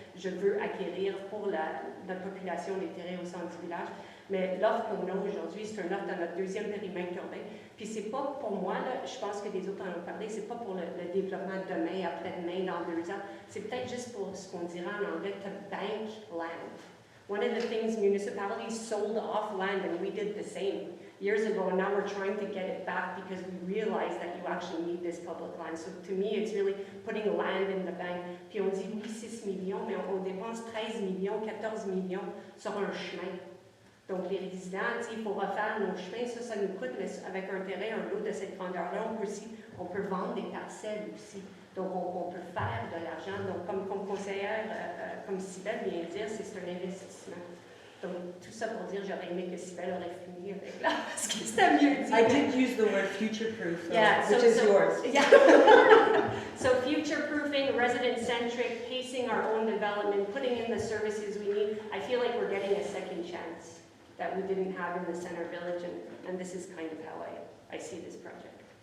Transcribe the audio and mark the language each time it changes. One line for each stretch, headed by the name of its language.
French: Je veux acquérir pour notre population des terrains au centre du village. Mais l'offre qu'on a aujourd'hui, c'est une offre dans notre deuxième périmètre urbain. Puis c'est pas pour moi, là, je pense que les autres en ont parlé, c'est pas pour le développement demain, après-demain, dans 2 ans. C'est peut-être juste pour ce qu'on dirait en anglais,
English: to bank land. One of the things, municipalities sold off land and we did the same years ago, and now we're trying to get it back because we realize that you actually need this public land. So to me, it's really putting land in the bank.
French: Puis on dit oui, 6 millions, mais on dépense 13 millions, 14 millions sur un chemin. Donc, les résidents, il faut refaire nos chemins, ça nous coûte, mais avec un terrain, un lot de cette grandeur-là, on peut vendre des parcelles aussi. Donc, on peut faire de l'argent. Donc, comme conseillère, comme Sybelle vient de dire, c'est un investissement. Donc, tout ça pour dire, j'aurais aimé que Sybelle aurait fini avec là, parce que c'était mieux dit.
English: I did use the word future-proof, Yeah, which is yours. Yeah. So future-proofing, resident-centric, pacing our own development, putting in the services we need. I feel like we're getting a second chance that we didn't have in the center village, and this is kind of how I see this project.